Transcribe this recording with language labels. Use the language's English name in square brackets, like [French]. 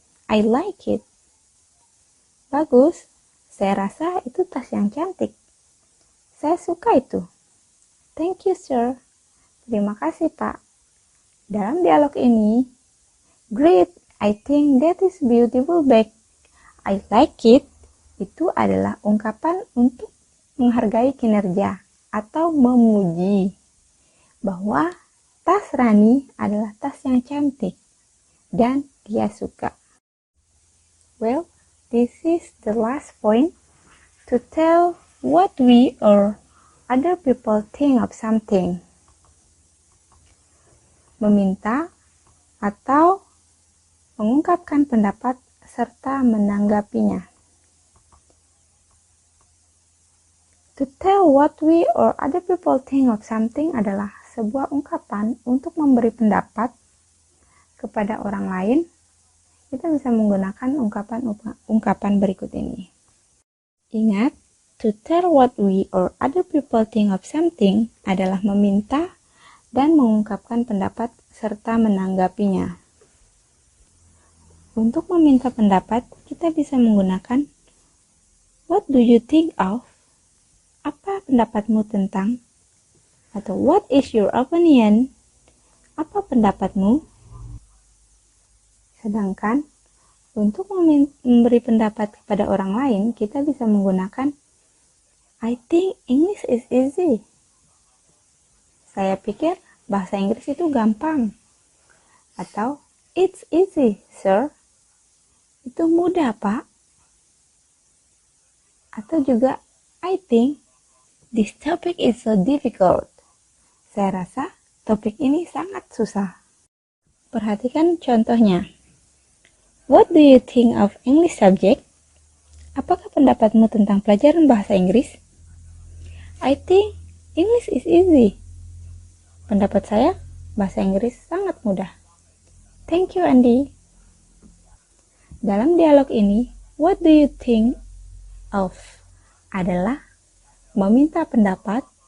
[English] I like it. [Indonesian] Bagus. Saya rasa itu tas yang cantik. Saya suka itu. [English] Thank you, sir. [Indonesian] Terima kasih, Pak. Dalam dialog ini, [English] great, I think that is beautiful bag. I like it. [Indonesian] Itu adalah ungkapan untuk menghargai kinerja atau memuji bahwa tas Rani adalah tas yang cantik dan dia suka. [English] Well, this is the last point to tell what we or other people think of something. [Indonesian] Meminta atau mengungkapkan pendapat serta menanggapinya. [English] To tell what we or other people think of something [Indonesian] adalah sebuah ungkapan untuk memberi pendapat kepada orang lain. Kita bisa menggunakan ungkapan berikut ini. Ingat, [English] to tell what we or other people think of something [Indonesian] adalah meminta dan mengungkapkan pendapat serta menanggapinya. Untuk meminta pendapat, kita bisa menggunakan [English] what do you think of? [Indonesian] Apa pendapatmu tentang? Atau [English] what is your opinion? [Indonesian] Apa pendapatmu? Sedangkan untuk memberi pendapat kepada orang lain, kita bisa menggunakan [English] I think English is easy. [Indonesian] Saya pikir bahasa Inggris itu gampang. Atau [English] it's easy, sir. [Indonesian] Itu mudah, Pak. Atau juga [English] I think this topic is so difficult. [Indonesian] Saya rasa topik ini sangat susah. Perhatikan contohnya. [English] What do you think of English subject? [Indonesian] Apakah pendapatmu tentang pelajaran bahasa Inggris? [English] I think English is easy. [Indonesian] Pendapat saya, bahasa Inggris sangat mudah. [English] Thank you, Andy. [Indonesian] Dalam dialog ini, [English] what do you think of [Indonesian] adalah meminta pendapat.